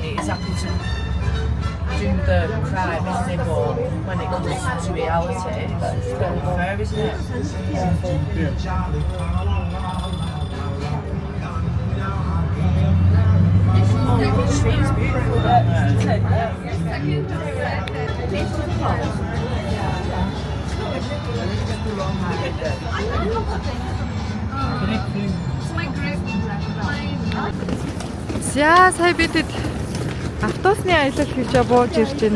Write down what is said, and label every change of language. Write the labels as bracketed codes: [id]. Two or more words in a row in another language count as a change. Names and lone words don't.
[en] It is happy to do the crime, isn't it? But when it comes to reality, it's just not fair, isn't it? The tree's beautiful down there. [mn] За сая бидэд автобусны аялал хийж бууж ирж байна.